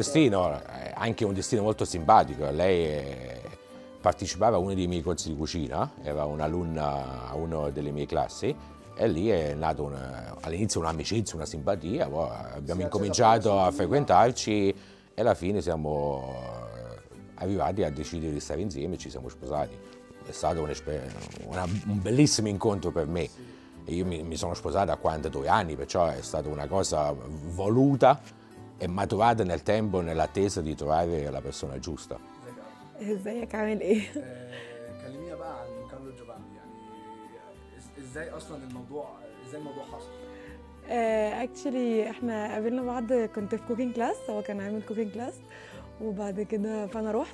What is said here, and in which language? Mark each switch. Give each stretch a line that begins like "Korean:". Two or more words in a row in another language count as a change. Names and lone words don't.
Italian: destino, anche un destino molto simpatico. Lei partecipava a uno dei miei corsi di cucina, era un'alunna a una delle mie classi e lì è nato all'inizio un'amicizia, una simpatia, poi abbiamo incominciato a frequentarci e alla fine siamo arrivati a decidere di stare insieme e ci siamo sposati. È stato un bellissimo incontro per me. E io mi sono sposato a 42 anni, perciò è stata una cosa voluta e maturata nel tempo nell'attesa di trovare la persona giusta.
Arabic: ازيك عامل ايه؟ كلمينا بقى عن كارلو جوفاني، يعني ازاي اصلا ازاي الموضوع حصل؟ اكشلي احنا قابلنا بعض، كنت في
English: cooking class,
Arabic: هو كان عامل
English: cooking class
Arabic: وبعد كده فانا رحت.